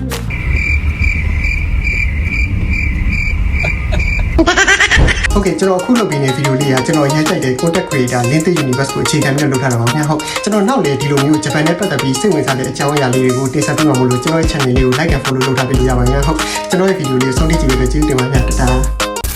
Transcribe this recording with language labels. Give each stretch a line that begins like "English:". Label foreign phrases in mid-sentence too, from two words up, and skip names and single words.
Burmese: ဟုတ်ကဲ့ကျွန်တော်အခုလုပ်ပေးနေတဲ့ဗီဒီယိုလေးကကျွန်တော်ရေးကြိုက်တဲ့
English: content creator LinkedIn Universe
Burmese: ကိုအခြေခံပြီးလုပ်ထားတာပါခင်ဗျာဟုတ်ကျွန်တော်နောက်လေဒီလိုမျိုးဂျပန်နဲ့ပတ်သက်ပြီးစိတ်ဝင်စားတဲ့အကြောင်းအရာလေးတွေကိုတင်ဆက်ပေးမှာမို့လို့ကျွန်တော်ရဲ့ channel လေးကို
English: like and follow
Burmese: လုပ်ထားပေးလို့ရပါခင်ဗျာဟုတ်ကျွန်တော်ရဲ့ဗီဒီယိုလေးကိုဆုံးဖြတ်ကြည့်ပြီးတော့ကျေးဇူးတင်ပါတယ်တတား